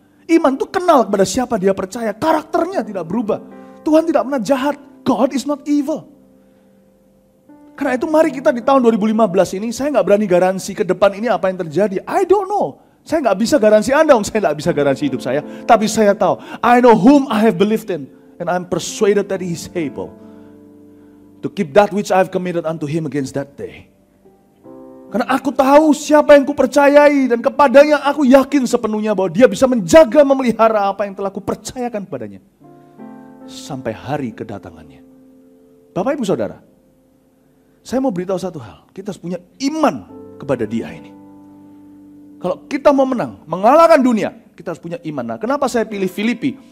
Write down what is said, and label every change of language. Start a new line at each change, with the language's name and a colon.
Indonesian: Iman itu kenal kepada siapa dia percaya. Karakternya tidak berubah. Tuhan tidak pernah jahat.
English: God is not evil.
Indonesian: Karena itu mari kita di tahun 2015 ini, saya gak berani garansi ke depan ini apa yang terjadi.
English: I don't know.
Indonesian: Saya gak bisa garansi Anda, saya gak bisa garansi hidup saya. Tapi saya tahu,
English: I know whom I have believed in. And I'm persuaded that He is able to keep that which I have committed unto Him against that day.
Indonesian: Karena aku tahu siapa yang kupercayai dan kepadanya aku yakin sepenuhnya bahwa dia bisa menjaga, memelihara apa yang telah kupercayakan kepadanya. Sampai hari kedatangannya. Bapak Ibu Saudara, saya mau beritahu satu hal. Kita harus punya iman kepada dia ini. Kalau kita mau menang, mengalahkan dunia, kita harus punya iman. Nah, kenapa saya pilih Filipi?